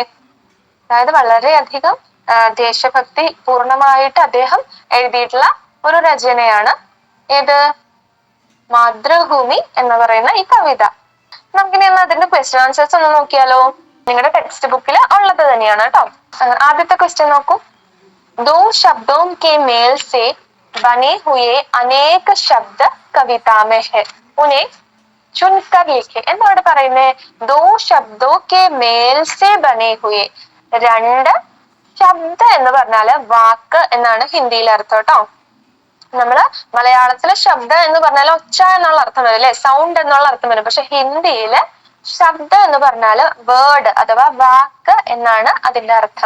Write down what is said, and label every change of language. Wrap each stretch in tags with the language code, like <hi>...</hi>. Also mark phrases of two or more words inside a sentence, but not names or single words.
<ml>അതായത് വളരെയധികം ദേശഭക്തി പൂർണ്ണമായിട്ട് അദ്ദേഹം എഴുതിയിട്ടുള്ള ഒരു രചനയാണ് ഏത്? മാതൃഭൂമി എന്ന് പറയുന്ന ഈ കവിത. നമുക്കിനി അതിന്റെ</ml> <en>question answers</en> <ml>ഒന്ന് നോക്കിയാലോ? നിങ്ങളുടെ ടെക്സ്റ്റ് ബുക്കിൽ ഉള്ളത് തന്നെയാണ് കേട്ടോ. ആദ്യത്തെ ക്വസ്റ്റ്യൻ നോക്കൂ.</ml> <hi>दो शब्दों के मेल से बने हुए अनेक शब्द कविता में है, उन्हें चुनकर लिखे.</hi> <ml>എന്താ ഇവിടെ പറയുന്നേ?</ml> <hi>दो शब्दों के मेल से बने हुए.</hi> <ml>രണ്ട് ശബ്ദ എന്ന് പറഞ്ഞാല് വാക്ക് എന്നാണ് ഹിന്ദിയിൽ അർത്ഥം കേട്ടോ. നമ്മള് മലയാളത്തിലെ ശബ്ദ എന്ന് പറഞ്ഞാൽ ഒച്ച എന്നുള്ള അർത്ഥം വരും അല്ലെ, സൗണ്ട് എന്നുള്ള അർത്ഥം വരും. പക്ഷെ ഹിന്ദിയില് ശബ്ദ എന്ന് പറഞ്ഞാല് വേർഡ് അഥവാ വാക്ക് എന്നാണ് അതിന്റെ അർത്ഥം.</ml>